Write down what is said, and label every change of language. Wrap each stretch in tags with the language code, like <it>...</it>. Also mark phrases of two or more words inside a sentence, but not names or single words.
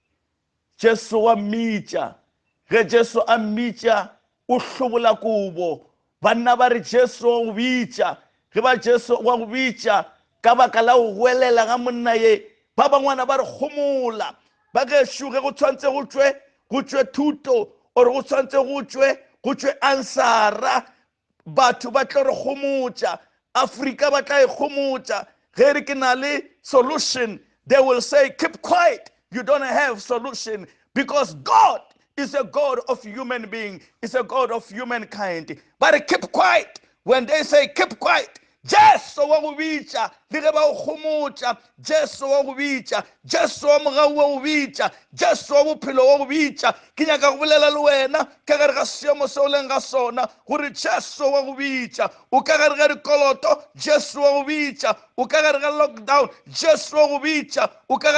<nso>Jesu wa mmitša ge Jesu a mmitša o hlobola kobo banna ba re Jesu wa go bitša ge ba Jesu wa go bitša ka baka la go goelela ga monna ye ba bangwana ba re gomola ba gešo ge go tshwantse go tšwe thuto ore go tshwantse go tšwe ansara batho ba tlo re gomotša Afrika ba tla e gomotša ge re ke na le</nso> <en>solution they will say keep quiet you don't have solution because God is a God of human being is a God of humankind but keep quiet when they say keep quiet</en> <nso>Jesu wa go bitša le ge ba o gomotša Jesu wa go bitša Jesu wa mogau wa go bitša Jesu wa bophelo wa go bitša ke nyaka go bolela le wena ka gare ga seemo se o leng ga sona gore Jesu wa go bitša o ka gare ga dikoloto Jesu wa go bitša o ka gare ga lockdown Jesu wa go bitša o ka</nso>